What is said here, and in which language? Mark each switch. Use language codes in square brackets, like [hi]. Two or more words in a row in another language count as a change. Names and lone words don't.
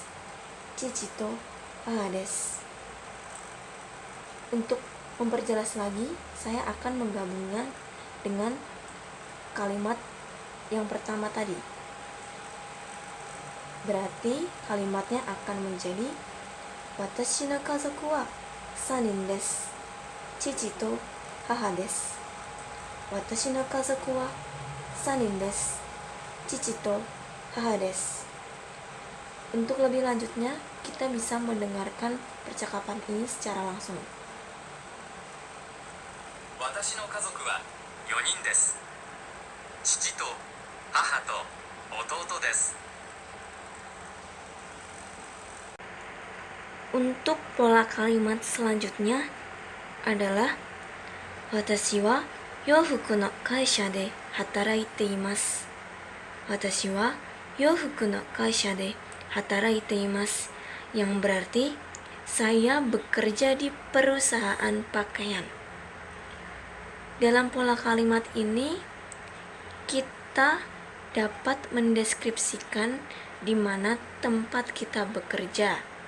[ja] 父と母です. [id] Untuk memperjelas lagi, saya akan menggabungnya dengan kalimat yang pertama tadi. Berarti kalimatnya akan menjadi [ja] 私の家族は3人です. 父と母です。私の家族は3人です. 父と母です. [id] Untuk lebih lanjutnya, kita bisa mendengarkan percakapan ini secara langsung. [ja] 私の家族は4人です。父と母と弟です。 [id] Untuk pola kalimat selanjutnya adalah [ja] 私は洋服の会社で働いています. 私は洋服の会社で働いています, [id] yang berarti saya bekerja di perusahaan pakaian. Dalam pola kalimat ini kita dapat mendeskripsikan di mana tempat kita bekerja.